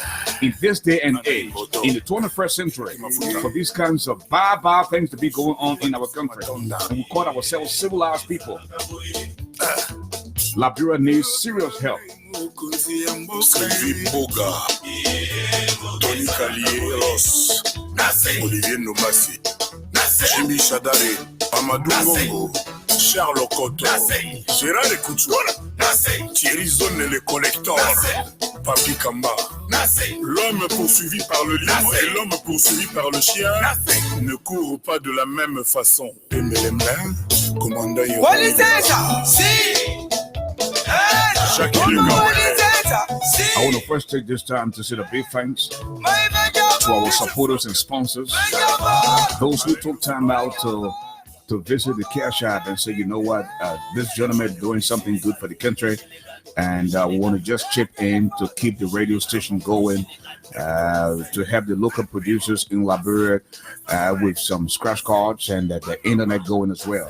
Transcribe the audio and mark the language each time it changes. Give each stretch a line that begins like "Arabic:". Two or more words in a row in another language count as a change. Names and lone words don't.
English: In this day and age, in the 21st century, for these kinds of bad things to be going on in our country, and we call ourselves civilized people. Liberia needs serious help. Sylvie Boga, Tony Calieros, Olivier Nomasi, Jimmy Chadare, Amadou Ngongo, Charles Okoto, Gérard Ekoutou, Thierry Zone le collector, Papi Kamba.
French: L'homme poursuivi par le lion et l'homme poursuivi par le chien ne courent pas de la même façon. Commandant
English: I want to first take this time to say a big thanks to our supporters and sponsors, those who took time out to visit the Cash App and say, you know what, this gentleman is doing something good for the country, and we want to just chip in to keep the radio station going, to have the local producers in Liberia with some scratch cards and the internet going as well.